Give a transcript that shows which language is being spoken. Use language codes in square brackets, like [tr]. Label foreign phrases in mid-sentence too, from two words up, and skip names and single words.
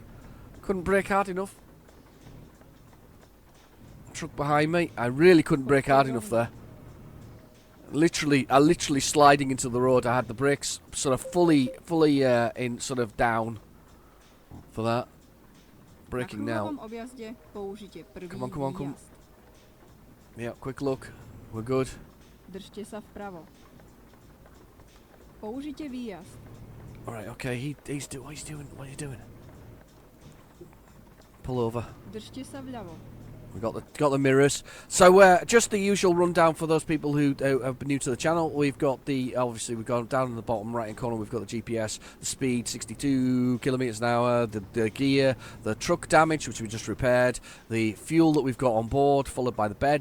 [en] Couldn't brake hard enough. Truck behind me. I really couldn't brake hard enough there. I literally sliding into the road. I had the brakes sort of fully in sort of down for that. Braking [sk] Na [en] now. [sk] kruhovom objazde použite prvý [en] Come on, come on, come on. [sk] výjazd. [en] Yeah, quick look. We're good. [sk] Držte sa vpravo. Použite výjazd. [en] Alright, okay, he's what he's doing. What are you doing? Pull over. [sk] Držte sa vľavo. [en] We got the mirrors. So just the usual rundown for those people who have been new to the channel. We've got obviously we've got down in the bottom right hand corner. We've got the GPS, the speed, 62 kilometers an hour, the gear, the truck damage which we just repaired, the fuel that we've got on board, followed by the bed.